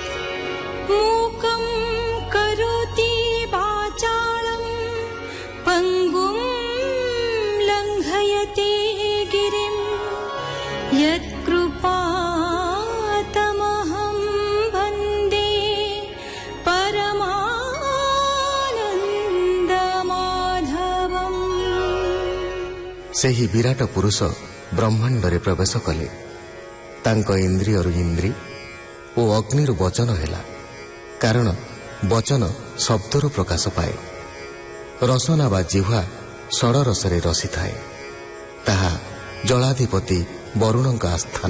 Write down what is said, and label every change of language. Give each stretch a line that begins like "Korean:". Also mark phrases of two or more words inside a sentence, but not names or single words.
Sanskrit: मूकं करोति वाचालं पङ्गुं लङ्घयते गिरिं यत्कृपातमहं वन्दे परमानन्दमाधवम्।
Odia: ସେହି ବିରାଟ ପୁରୁଷ ବ୍ରହ୍ମାଣ୍ଡରେ ପ୍ରବେଶ କଲେ। ତାଙ୍କ ଇନ୍ଦ୍ରିୟରୁ ଇନ୍ଦ୍ରୀ ଓ ଅଗ୍ନିରୁ ବଚନ ହେଲା, କାରଣ ବଚନ ଶବ୍ଦରୁ ପ୍ରକାଶ ପାଏ। ରସନା ବା ଜିହ୍ୱା ଷଡ଼ରସରେ ରସିଥାଏ, ତାହା ଜଳାଧିପତି ବରୁଣଙ୍କ ଆସ୍ଥାନ।